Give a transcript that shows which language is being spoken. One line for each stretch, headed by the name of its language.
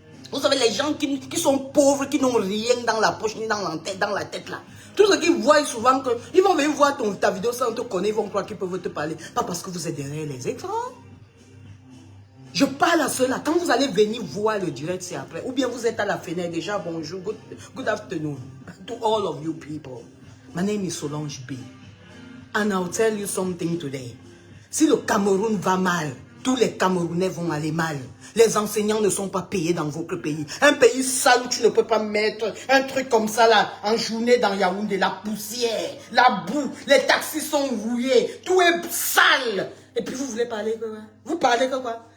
French: Vous savez, les gens qui sont pauvres, qui n'ont rien dans la poche ni dans la tête là. Tout ce qu'ils voient souvent, ils vont venir voir ta vidéo sans te connaître, ils vont croire qu'ils peuvent te parler. Pas parce que vous êtes derrière les écrans. Je parle à ceux-là. Quand vous allez venir voir le direct, c'est après. Ou bien vous êtes à la fenêtre déjà.
English: Bonjour, good afternoon to all of you people. My name is Solange B. And I'll tell you something today.
French: Si le Cameroun va mal, tous les Camerounais vont aller mal. Les enseignants ne sont pas payés dans votre pays. Un pays sale où tu ne peux pas mettre un truc comme ça là, en journée dans Yaoundé. La poussière, la boue, les taxis sont rouillés. Tout est sale. Et puis vous voulez parler quoi? Vous parlez quoi?